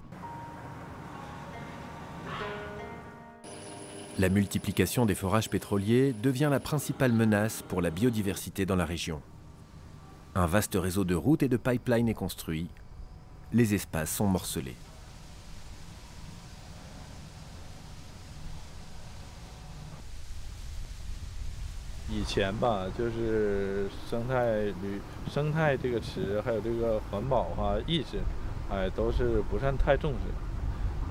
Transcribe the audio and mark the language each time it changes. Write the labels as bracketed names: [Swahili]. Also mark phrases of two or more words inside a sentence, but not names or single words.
[French] La multiplication des forages pétroliers devient la principale menace pour la biodiversité dans la région. Un vaste réseau de routes et de pipelines est construit. Les espaces sont morcelés. [Chinese] 以前吧，就是生态这个词，还有这个环保意识，都是不算太重视。